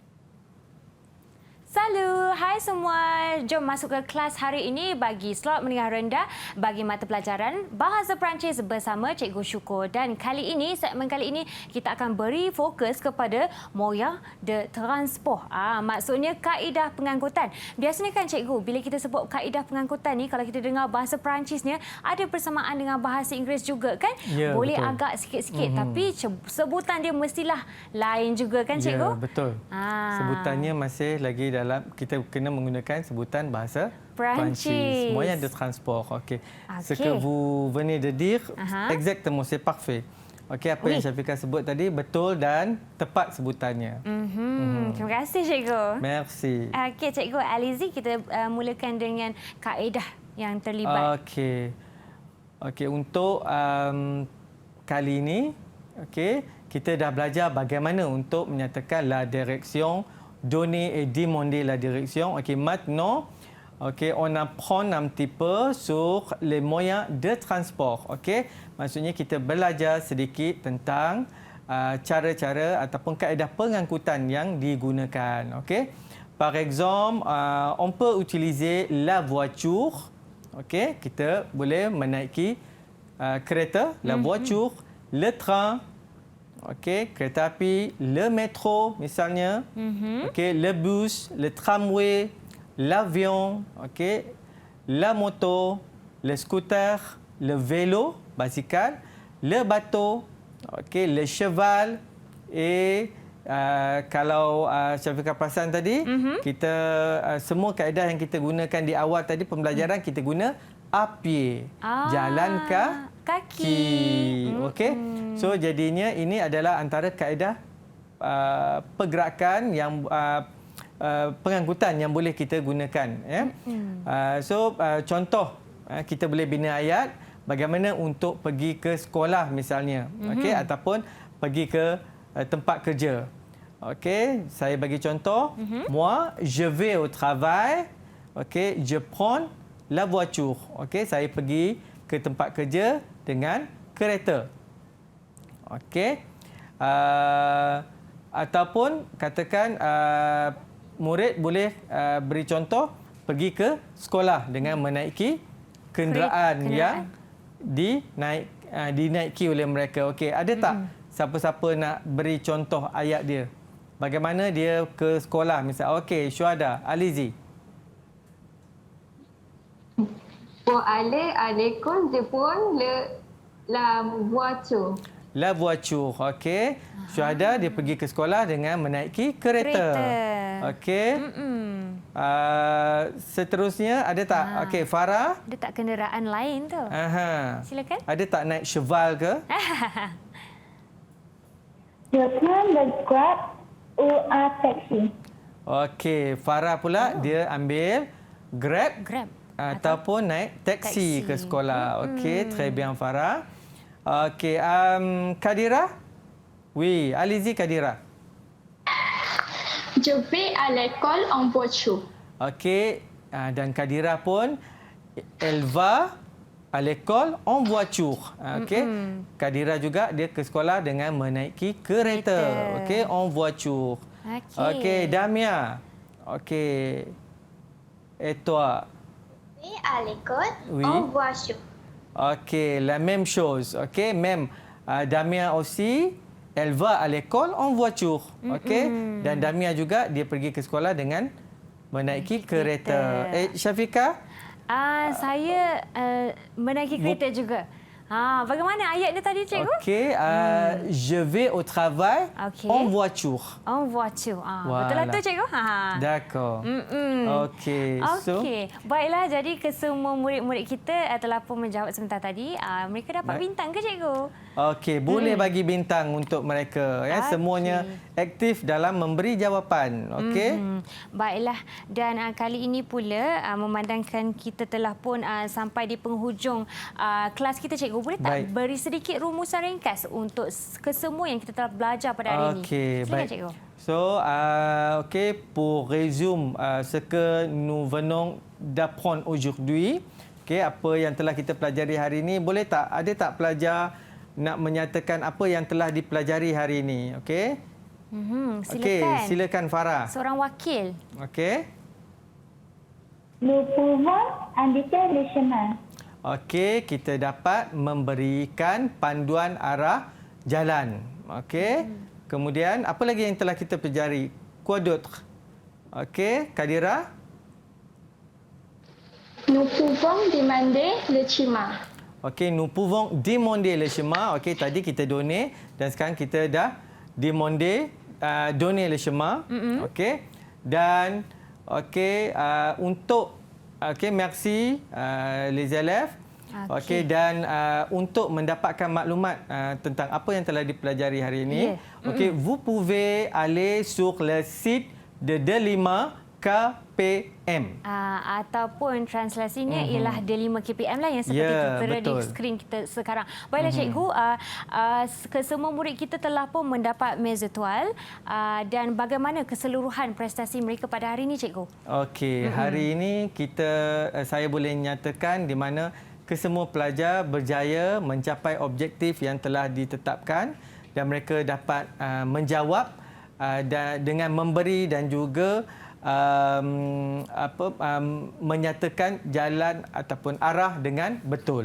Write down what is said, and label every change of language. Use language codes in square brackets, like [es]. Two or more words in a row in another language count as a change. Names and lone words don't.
[ms] Salut, hai semua. Jom masuk ke kelas hari ini bagi slot menengah rendah bagi mata pelajaran Bahasa Perancis bersama Cikgu Syukur. Dan segmen kali ini kita akan beri fokus kepada [fr] moyen de transport. [ms] Maksudnya kaedah pengangkutan. Biasanya kan cikgu, bila kita sebut kaedah pengangkutan ni, kalau kita dengar bahasa Perancisnya ada persamaan dengan bahasa Inggeris juga kan? Ya, Boleh betul. agak sikit-sikit tapi sebutan dia mestilah lain juga kan cikgu? Ya, betul. Sebutannya masih lagi dalam, kita kena menggunakan sebutan bahasa Perancis. [fr] Moyen de transport. Okey. Ce Okey. que vous venez de dire, exactement, c'est parfait. [ms] Okey, apa yang [fr] Oui. [ms] Syafiqah sebut tadi betul dan tepat sebutannya. Terima kasih cikgu. [fr] Merci. [ms] Okey cikgu Alizi, kita mulakan dengan kaedah yang terlibat. Okey. Okey, untuk kali ini, okey, kita dah belajar bagaimana untuk menyatakan [fr] la direction, donner et demander la direction. Okey, maintenant, okey, on apprend un petit peu sur les moyens de transport. [ms] Okey, maksudnya kita belajar sedikit tentang cara-cara ataupun kaedah pengangkutan yang digunakan. Okey, [fr] par exemple, on peut utiliser la voiture. [ms] Okey, kita boleh menaiki kereta, [fr] la voiture, le train. [ms] Okey, kereta api, [fr] le métro misalnya. Okey, le bus, le tramway, l'avion, okey, la moto, le scooter, le vélo, basikal, le bateau, okey, le cheval et [ms] kalau Syafiqah perasan tadi, kita semua kaedah yang kita gunakan di awal tadi pembelajaran kita guna [fr] à pied, [ms] jalan kaki. Okey. So jadinya ini adalah antara kaedah pergerakan yang pengangkutan yang boleh kita gunakan, ya. Contoh kita boleh bina ayat bagaimana untuk pergi ke sekolah misalnya, okey, ataupun pergi ke tempat kerja. Okey, saya bagi contoh. [fr] Moi, je vais au travail. Okey, je prends la voiture. [ms] Okey, saya pergi ke tempat kerja dengan kereta. Okey. Ataupun katakan murid boleh beri contoh pergi ke sekolah dengan menaiki kenderaan yang dinaiki oleh mereka. Okey, ada tak siapa-siapa nak beri contoh ayat dia? Bagaimana dia ke sekolah misal? Okey, Syuhada, Alizi. [fr] Pour aller à l'école, je prends la voiture. La voiture, okey. [ms] Syuhada dia pergi ke sekolah dengan menaiki kereta. Okey. Seterusnya ada tak? Okey, Farah. Ada tak kenderaan lain tu? Silakan. Ada tak naik cheval ke? [fr] Je prends le Grab ou un taxi. [ms] Okey, Farah pula dia ambil Grab. Ataupun naik taksi ke sekolah. Okey, [fr] très bien Farah. Okey, Kadira? Oui, allez-y Kadira. Je vais à l'école en voiture. Okey, [ms] dan Kadira pun [fr] elle va à l'école en voiture. Okey. [ms] Kadira juga dia ke sekolah dengan menaiki kereta. Okey, [fr] en voiture. Okey, Damia. Okey. Et toi? Je vais à l'école Oui. en voiture. OK, la même chose. OK, même Damien aussi, elle va à l'école en voiture. [ms] OK, dan Damien juga dia pergi ke sekolah dengan menaiki kereta. Syafiqah? Saya menaiki kereta juga. Bagaimana ayatnya tadi, cikgu? [fr] OK, je vais au travail en voiture. En voiture. [ms] Betul lah tu, cikgu? [fr] D'accord. OK. Okey. [ms] Baiklah, jadi kesemua murid-murid kita telah pun menjawab sebentar tadi. Mereka dapat bintang ke, cikgu? Okey, boleh bagi bintang untuk mereka. Ya, semuanya aktif dalam memberi jawapan. Okey. Baiklah, dan kali ini pula memandangkan kita telah pun sampai di penghujung kelas kita, cikgu, boleh tak beri sedikit rumusan ringkas untuk kesemua yang kita telah belajar pada hari ini? Okey, baik. Cikgu. So, [fr] OK, pour résumer ce que nous venons d'apprendre aujourd'hui, [ms] OK, apa yang telah kita pelajari hari ini, boleh tak, ada tak pelajar nak menyatakan apa yang telah dipelajari hari ini? Okey. Silakan. Okey, silakan Farah. Seorang wakil. Okey. [fr] Nous pouvons indiquer le chemin. [ms] Okey, kita dapat memberikan panduan arah jalan. Okey. Kemudian apa lagi yang telah kita pelajari? [fr] Quoi d'autre? Okey, Kadira? Nous pouvons demander le chemin. Okey, nous pouvons demander le chemin. [ms] Okey, tadi kita donner dan sekarang kita dah [fr] demander donner le chemin. Okey. [ms] Dan okey, untuk [fr] merci les élèves. [ms] Okey, dan untuk mendapatkan maklumat tentang apa yang telah dipelajari hari ini, okey, [fr] vous pouvez aller sur le site de Delima KPM. [ms] Ataupun translasinya ialah Delima KPM lah yang seperti tertera di skrin kita sekarang. Baiklah, cikgu, kesemua murid kita telah pun mendapat [fr] mes étoiles [ms] dan bagaimana keseluruhan prestasi mereka pada hari ini, cikgu? Okey, hari ini saya boleh nyatakan di mana kesemua pelajar berjaya mencapai objektif yang telah ditetapkan dan mereka dapat menjawab dengan memberi dan juga menyatakan jalan ataupun arah dengan betul.